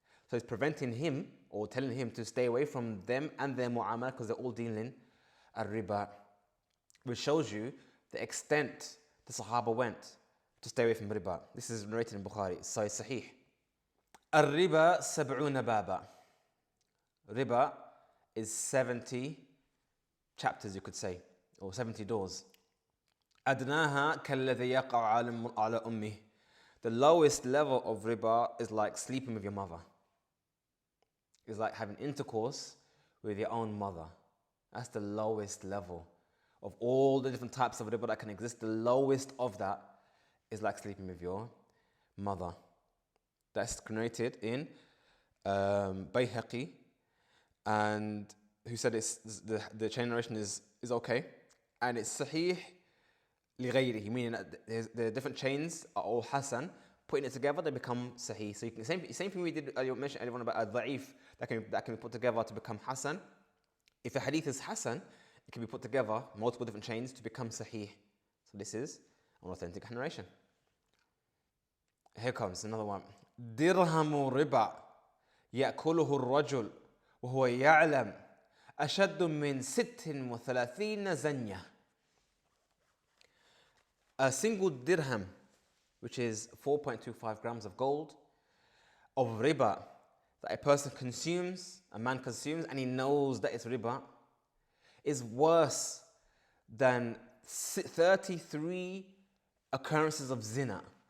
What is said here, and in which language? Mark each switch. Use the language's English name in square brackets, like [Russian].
[English] So it's preventing him or telling him to stay away from them and their mu'amala, because they're all dealing al-riba, which shows you the extent the Sahaba went to stay away from riba. This is narrated in Bukhari, so it's sahih. Al-riba sab'una baba. Riba is 70 chapters, you could say, or 70 doors. [Arabic] أدناها كالذي يقع على أمه. [English] The lowest level of riba is like sleeping with your mother. It's like having intercourse with your own mother. That's the lowest level of all the different types of riba that can exist. The lowest of that is like sleeping with your mother. That's narrated in Bayhaqi, and who said it's the chain narration is okay, and it's sahih لغيره, meaning that the different chains are all hasan. Putting it together, they become sahih. So you can, same thing we did. You mentioned earlier about al-da'if that can be put together to become hasan. If a hadith is hasan, it can be put together multiple different chains to become sahih. So this is an authentic narration. Here comes another one. [Arabic] درهم ربا يأكله الرجل وهو يعلم أشد من 36 زنية. [English] A single dirham, which is 4.25 grams of gold, of riba, that a person consumes, a man consumes, and he knows that it's riba, is worse than 33 occurrences of zina.